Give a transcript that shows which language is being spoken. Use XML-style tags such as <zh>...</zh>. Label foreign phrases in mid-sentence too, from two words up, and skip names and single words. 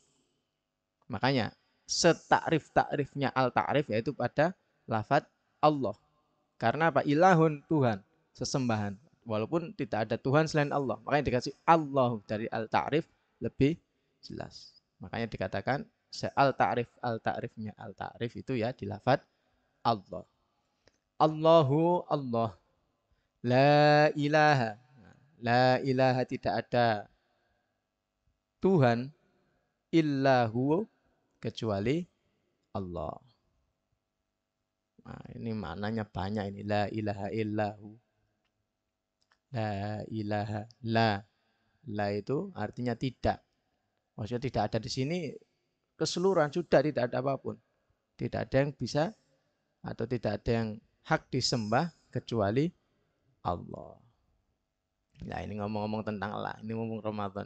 <id>Makanya setakrif-takrifnya al-ta'rif yaitu pada lafaz Allah. Karena apa? Ilahun, Tuhan, sesembahan. Walaupun tidak ada Tuhan selain Allah. Makanya dikasih Allah dari al-ta'rif lebih jelas. Makanya dikatakan al-ta'rifnya al-ta'rif itu ya di lafaz Allah.</id> <ar>الله الله. لا إله. لا إله</ar> <id>tidak ada Tuhan illahu kecuali Allah. Nah, ini maknanya banyak ini.</id> <ar>لا إله إلا هو. لا إله. لا.</ar> <id>La itu artinya tidak. Maksudnya tidak ada di sini keseluruhan. Sudah tidak ada apapun. Tidak ada yang bisa atau tidak ada yang hak disembah kecuali Allah. Nah ini ngomong-ngomong tentang Allah. Ini ngomong Ramadan.</id>